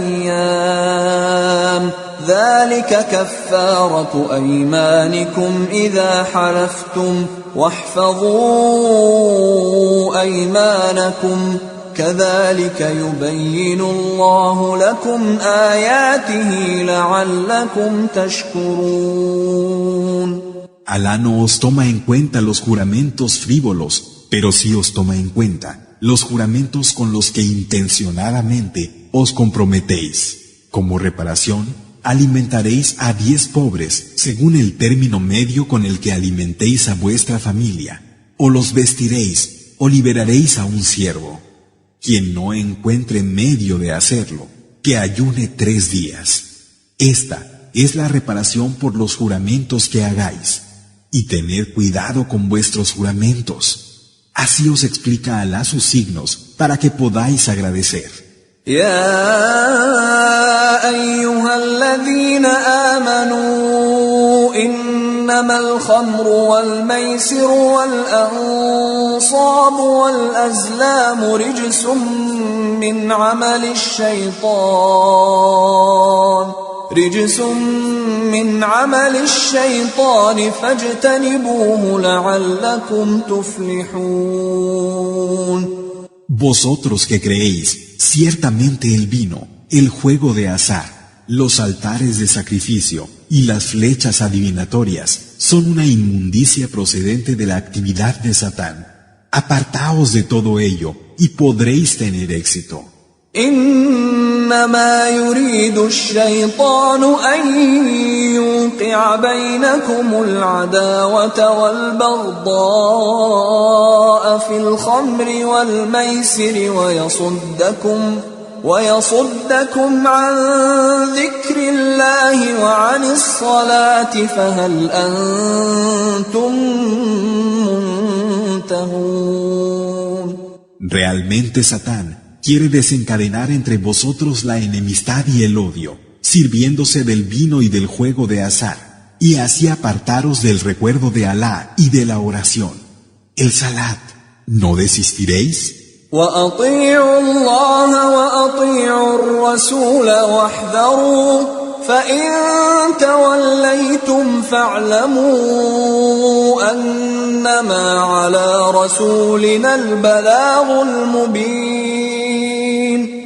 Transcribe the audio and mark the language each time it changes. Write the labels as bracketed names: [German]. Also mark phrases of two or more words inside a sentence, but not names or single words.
[Arabic] أيام ذلك كفارة أيمانكم إذا حلفتم واحفظوا أيمانكم كذلك يبين الله لكم آياته لعلكم تشكرون. [Spanish] Alá no os toma en cuenta los juramentos frívolos, pero sí os toma en cuenta los juramentos con los que intencionadamente os comprometéis. Como reparación, alimentaréis a 10 pobres según el término medio con el que alimentéis a vuestra familia, o los vestiréis, o liberaréis a un siervo. Quien no encuentre medio de hacerlo, que ayune 3 días. Esta es la reparación por los juramentos que hagáis. Y tened cuidado con vuestros juramentos. Así os explica Alá sus signos para que podáis agradecer. [Arabic] يا أيها الذين آمنوا إنما الخمر والميسر والأنصاب والأزلام رجس من عمل الشيطان فاجتنبوه لعلكم تفلحون. [Spanish] Vosotros que creéis, ciertamente el vino, el juego de azar, los altares de sacrificio y las flechas adivinatorias son una inmundicia procedente de la actividad de Satán. Apartaos de todo ello y podréis tener éxito. [Arabic] إنما يريد الشيطان أن يوقع بينكم العداوة والبغضاء في الخمر والميسر ويصدكم عن ذكر الله وعن الصلاة فهل أنتم منتهون. [Spanish] Realmente Satán quiere desencadenar entre vosotros la enemistad y el odio, sirviéndose del vino y del juego de azar, y así apartaros del recuerdo de Alá y de la oración. El salat, ¿no desistiréis? [Arabic] وأطيعوا الله وأطيعوا الرسول واحذروا فإن توليتم فاعلموا أنما على رسولنا البلاغ المبين.